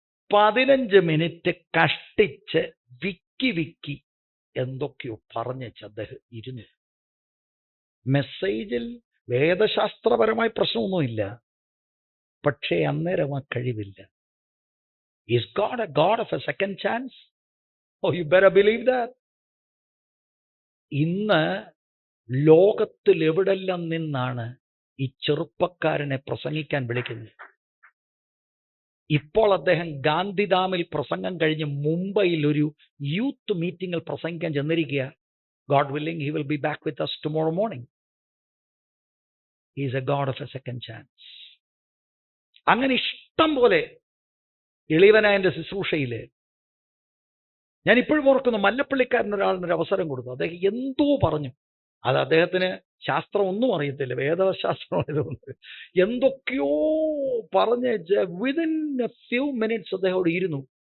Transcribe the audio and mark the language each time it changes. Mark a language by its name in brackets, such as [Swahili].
[Malayalam] 15 minute കഷ്ടിച്ച് വിക്കി എന്തൊക്കെയോ പറഞ്ഞേച്ച് അദ്ദേഹം ഇരുന്നു. മെസ്സേജിൽ വേദശാസ്ത്രപരമായ പ്രശ്നമൊന്നുമില്ല, പക്ഷേ അന്നേരം ആ കഴിവില്ല. [English] Is God a God of a second chance? Oh, you better believe that. [Malayalam] ഇന്ന് ലോകത്തിൽ എവിടെല്ലാം നിന്നാണ് ഈ ചെറുപ്പക്കാരനെ പ്രസംഗിക്കാൻ വിളിക്കുന്നത്. ഇപ്പോൾ അദ്ദേഹം ഗാന്ധിധാമിൽ പ്രസംഗം കഴിഞ്ഞ് മുംബൈയിൽ ഒരു യൂത്ത് മീറ്റിംഗിൽ പ്രസംഗിക്കാൻ ചെന്നിരിക്കുക. [English] God willing, he will be back with us tomorrow morning. He is a God of a second chance. [Malayalam] അങ്ങനെ ഇഷ്ടം പോലെ എളിവനായ എൻ്റെ ശുശ്രൂഷയിൽ ഞാൻ ഇപ്പോഴും ഓർക്കുന്നു, മല്ലപ്പള്ളിക്കാരൻ ഒരാളിനൊരു അവസരം കൊടുത്തു. അദ്ദേഹം എന്തോ പറഞ്ഞു. അത് അദ്ദേഹത്തിന് ശാസ്ത്രം ഒന്നും അറിയത്തില്ല, വേദശാസ്ത്രം ഇതൊന്നും. എന്തൊക്കെയോ പറഞ്ഞ് [English] within a few minutes [Malayalam] അദ്ദേഹം അവിടെ ഇരുന്നു.